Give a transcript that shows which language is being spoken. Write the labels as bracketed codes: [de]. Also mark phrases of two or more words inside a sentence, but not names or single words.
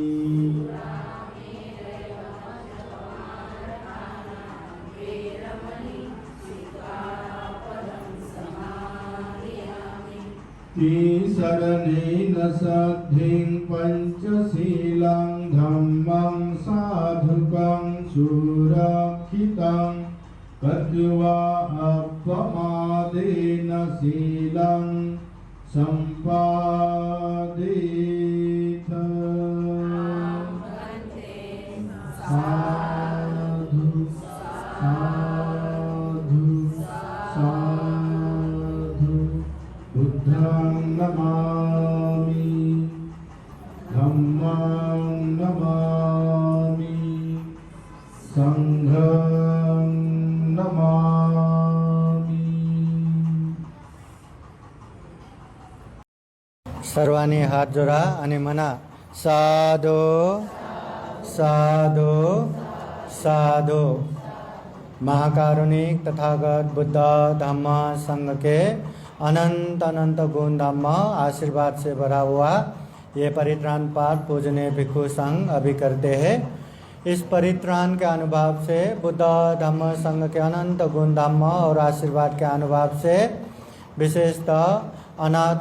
[pi] शरणेन सद्धिं पंचशीलं धम्मं साधुकं सुरक्षितं कत्वा अपमादेन शीलं सम्पादित साधु साधु साधु बुद्धं नमामि धम्मं नमामि संघं नमामि। [mr] सर्वांनी हात जोडा आणि म्हणा साधू साधू साधू। [hi] महाकारुणिक तथागत बुद्ध धम्म संघ के अनंत अनंत गुण धम्म आशीर्वाद से भरा हुआ ये परित्राण पाठ पूजनीय भिक्षु संघ अभी करते हैं। इस परित्राण के अनुभव से बुद्ध धम्म संघ के अनंत गुण धम्म और आशीर्वाद के अनुभव से विशेषतः अनाथ